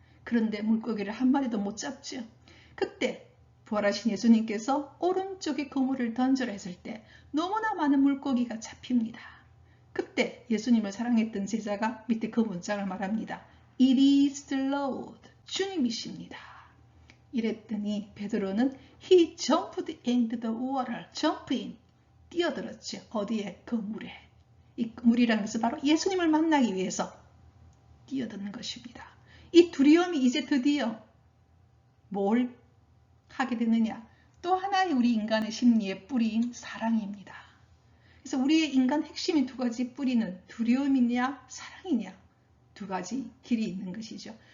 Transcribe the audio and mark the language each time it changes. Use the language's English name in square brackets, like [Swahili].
[Korean] 그런데 물고기를 한 마리도 못 잡죠. 그때 부활하신 예수님께서 오른쪽에 그물을 던져라 했을 때 너무나 많은 물고기가 잡힙니다. 그때 예수님을 사랑했던 제자가 밑에 그 문장을 말합니다. [English] It is the Lord. [Korean] 주님이십니다. 이랬더니 베드로는 [English] He jumped into the water. jump in. [Korean] 뛰어들었죠. 어디에? 그 물에. 이 물이라는 것은 바로 예수님을 만나기 위해서 뛰어드는 것입니다. 이 두려움이 이제 드디어 뭘 하게 되느냐? 또 하나의 우리 인간의 심리의 뿌리인 사랑입니다. 그래서 우리의 인간 핵심인 두 가지 뿌리는 두려움이냐 사랑이냐, 두 가지 길이 있는 것이죠.